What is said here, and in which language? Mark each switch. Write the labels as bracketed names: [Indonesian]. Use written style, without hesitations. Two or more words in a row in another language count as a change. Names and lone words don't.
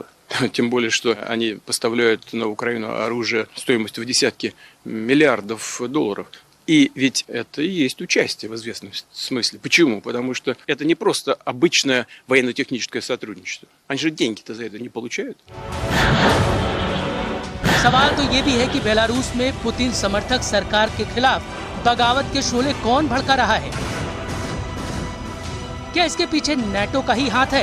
[Russian] Тем более, что они поставляют на Украину оружие стоимостью в десятки миллиардов долларов. И ведь это и есть участие в известном смысле. Почему? Потому что это не просто обычное военно-техническое сотрудничество. Они же деньги-то за это не получают. [Hindi] सवाल तो ये भी है कि बेलारूस में पुतिन समर्थक सरकार के खिलाफ बगावत के शोले कौन भड़का रहा है? क्या इसके पीछे नेटो का ही हाथ है?